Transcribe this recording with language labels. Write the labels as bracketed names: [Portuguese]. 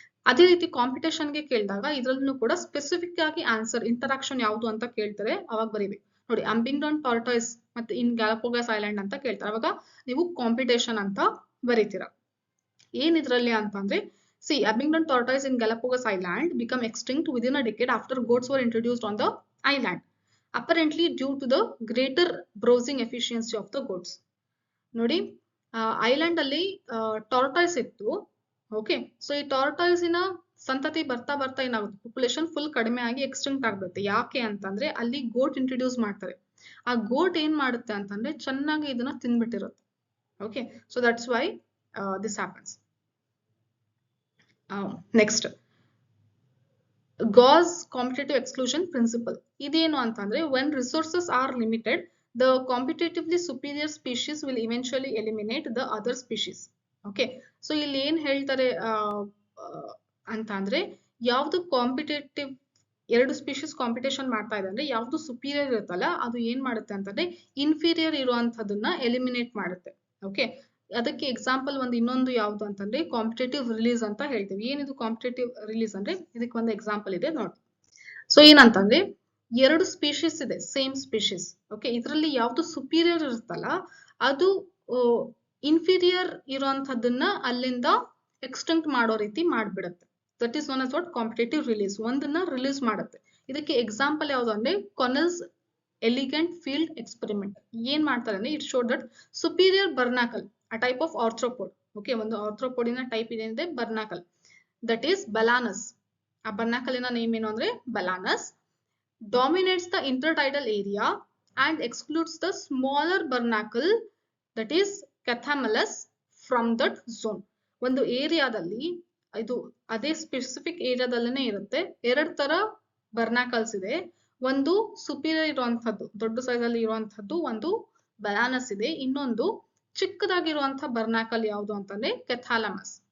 [Kannada] ಅದೇ ರೀತಿ ಕಾಂಪಿಟೇಷನ್ಗೆ ಕೇಳಿದಾಗ ಇದ್ರಲ್ಲೂ ಕೂಡ ಸ್ಪೆಸಿಫಿಕ್ ಆಗಿ ಆನ್ಸರ್ ಇಂಟರಾಕ್ಷನ್ ಯಾವ್ದು ಅಂತ ಕೇಳ್ತಾರೆ, ಅವಾಗ ಬರೀಬೇಕು. ನೋಡಿ ಅಂಬಿಂಗ್ಡನ್ ಟಾರ್ಟಾಯ್ಸ್ ಮತ್ತೆ ಇನ್ ಗ್ಯಾಲಪೋಗಸ್ ಐಲ್ಯಾಂಡ್ ಅಂತ ಕೇಳ್ತಾರೆ. ಅವಾಗ ನೀವು ಕಾಂಪಿಟೇಷನ್ ಅಂತ ಬರೀತೀರಾ. ಏನಿದ್ರಲ್ಲಿ ಅಂತಂದ್ರೆ [English] C Abingdon tortoise in Galapagos island become extinct within a decade after goats were introduced on the island apparently due to the greater browsing efficiency of the goats. [Kannada] ನೋಡಿ ಐಲ್ಯಾಂಡ್ ಅಲ್ಲಿ ಟಾರ್ಟಾಯ್ಸ್ ಇತ್ತು. ಓಕೆ, ಸೊ ಈ ಟಾರ್ಟಾಯ್ಸಿನ ಸಂತತಿ ಬರ್ತಾ ಬರ್ತಾ ಏನಾಗುತ್ತೆ, ಪಾಪ್ಯುಲೇಷನ್ ಫುಲ್ ಕಡಿಮೆ ಆಗಿ ಎಕ್ಸ್ಟಿಂಕ್ಟ್ ಆಗ್ಬಿಡುತ್ತೆ. ಯಾಕೆ ಅಂತಂದ್ರೆ ಅಲ್ಲಿ ಗೋಟ್ ಇಂಟ್ರೊಡ್ಯೂಸ್ ಮಾಡ್ತಾರೆ. ಆ ಗೋಟ್ ಏನ್ ಮಾಡುತ್ತೆ ಅಂತಂದ್ರೆ ಚೆನ್ನಾಗಿ ಇದನ್ನ ತಿನ್ಬಿಟ್ಟಿರುತ್ತೆ. [English] Okay, so that's why this happens. Next, Gause competitive exclusion principle. [Kannada] ಇದೇನು ಅಂತಂದ್ರೆ [English] When resources are limited the competitively superior species will eventually eliminate the other species. [Kannada] Okay, so ಇಲ್ಲಿ ಏನ್ ಹೇಳ್ತಾರೆ ಅಂತ ಅಂದ್ರೆ ಯಾವ್ದು ಕಾಂಪಿಟೇಟಿವ್ ಎರಡು ಸ್ಪೀಶೀಸ್ ಕಾಂಪಿಟೇಷನ್ ಮಾಡ್ತಾ ಇದೆ ಅಂದ್ರೆ ಯಾವ್ದು ಸುಪೀರಿಯರ್ ಇರುತ್ತಲ್ಲ ಅದು ಏನ್ ಮಾಡುತ್ತೆ ಅಂತಂದ್ರೆ ಇನ್ಫೀರಿಯರ್ ಇರುವಂತದನ್ನ ಎಲಿಮಿನೇಟ್ ಮಾಡುತ್ತೆ. ಓಕೆ, ಅದಕ್ಕೆ ಎಕ್ಸಾಂಪಲ್ ಒಂದು ಇನ್ನೊಂದು ಯಾವ್ದು ಅಂತಂದ್ರೆ ಕಾಂಪಿಟೇಟಿವ್ ರಿಲೀಸ್ ಅಂತ ಹೇಳ್ತೀವಿ. ಏನಿದು ಕಾಂಪಿಟೇಟಿವ್ ರಿಲೀಸ್ ಅಂದ್ರೆ ಇದಕ್ಕೆ ಒಂದು ಎಕ್ಸಾಂಪಲ್ ಇದೆ ನೋಡಿ. ಸೊ ಏನಂತಂದ್ರೆ ಎರಡು ಸ್ಪೀಶೀಸ್ ಇದೆ, ಸೇಮ್ ಸ್ಪೀಶೀಸ್. ಓಕೆ, ಇದರಲ್ಲಿ ಯಾವ್ದು ಸುಪೀರಿಯರ್ ಇರುತ್ತಲ್ಲ ಅದು ಇನ್ಫೀರಿಯರ್ ಇರುವಂತದನ್ನ ಅಲ್ಲಿಂದ ಎಕ್ಸ್ಟಿಂಕ್ಟ್ ಮಾಡೋ ರೀತಿ ಮಾಡ್ಬಿಡುತ್ತೆ. [English] That is known as what competitive release. [Kannada] ಒಂದನ್ನ ರಿಲೀಸ್ ಮಾಡುತ್ತೆ. ಇದಕ್ಕೆ ಎಕ್ಸಾಂಪಲ್ ಯಾವ್ದು ಅಂದ್ರೆ ಕೊನೆಲ್ಸ್ ಎಲಿಗೆಂಟ್ ಫೀಲ್ಡ್ ಎಕ್ಸ್ಪೆರಿಮೆಂಟ್. ಏನ್ ಮಾಡ್ತಾರೆ ಅಂದ್ರೆ [English] It showed that superior barnacle a type of arthropod. [Kannada] Okay, ಒಂದು ಆರ್ಥ್ರೋಪೋಡಿನ ಟೈಪ್ ಇದೆ ಬರ್ನಾಕಲ್, ದಟ್ ಈಸ್ ಬಲಾನಸ್. ಆ ಬರ್ನಾಕಲಿನ ನೇಮ್ ಏನು ಅಂದ್ರೆ ಬಲಾನಸ್. [English] Dominates the intertidal area and excludes the smaller barnacle, that is Cathamalus, from that zone. [Kannada] ಒಂದು ಏರಿಯಾದಲ್ಲಿ ಇದು ಅದೇ ಸ್ಪೆಸಿಫಿಕ್ ಏರಿಯಾದಲ್ಲೇ ಇರುತ್ತೆ. ಎರಡ್ ತರ ಬರ್ನಾಕಲ್ಸ್ ಇದೆ. ಒಂದು ಸುಪೀರಿಯರ್ ಇರುವಂತದ್ದು, ದೊಡ್ಡ ಸೈಜ್ ಅಲ್ಲಿ ಇರುವಂತದ್ದು ಒಂದು ಬಲಾನಸ್ ಇದೆ. ಇನ್ನೊಂದು ಚಿಕ್ಕದಾಗಿರುವಂತಹ ಬರ್ನಾಕಲ್ ಯಾವುದು ಅಂತಂದ್ರೆ ಕೆಥಾಲಮಸ್.